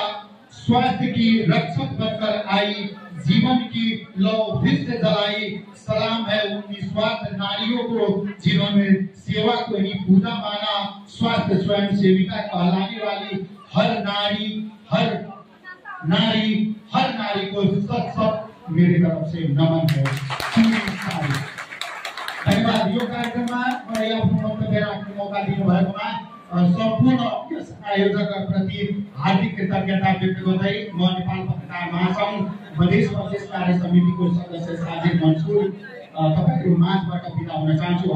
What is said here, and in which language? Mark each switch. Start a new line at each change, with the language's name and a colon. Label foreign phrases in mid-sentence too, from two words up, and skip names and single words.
Hindi: स्वास्थ्य की रक्षक बनकर आई, जीवन की लौ फिर से जलाई। सलाम है उन निस्वार्थ नारियों को जिन्होंने सेवा को ही पूजा माना। स्वास्थ्य स्वयं सेविका कहलाने वाली हर नारी हर नारी को सत मेरी तरफ से नमन है। धन्यवाद।
Nepali: यो कार्यक्रममा मलाई आफ्नो वक्तव्य राख्ने मौका दिनुभएकोमा सम्पूर्ण यस आयोजकप्रति हार्दिक कृतज्ञता व्यक्त गर्दै म नेपाल पत्रकार महासङ्घ मधेस प्रदेश कार्य समितिको सदस्य साजिद मन्सुर तपाईहरु माझबाट बिदा हुन चाहन्छु।